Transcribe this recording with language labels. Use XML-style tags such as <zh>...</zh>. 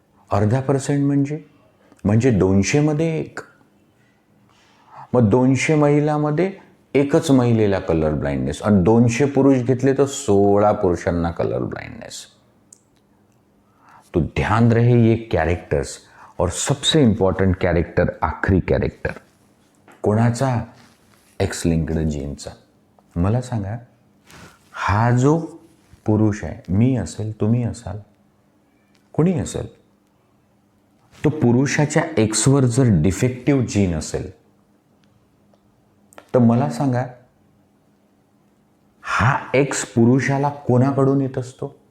<mr>0.5% म्हणजे 200 मध्ये 1. मग 200 महिलामध्ये एकच महिलेला कलर ब्लाइंडनेस आणि 200 पुरुष घेतले तर 16 पुरुषांना कलर ब्लाइंडनेस.</mr> <hi>तो ध्यान रहे ये कैरेक्टर्स. और सबसे इंपॉर्टंट कैरेक्टर, आखरी कैरेक्टर</hi> <mr>कोणाचा? एक्स लिंक्ड जीनचा. मला सांगा, हा जो पुरुष आहे, मी असेल, तुम्ही असाल, कोणी असेल, तो पुरुषाच्या एक्सवर जर डिफेक्टिव्ह जीन असेल तर मला सांगा हा एक्स पुरुषाला कोणाकडून येत असतो?</mr>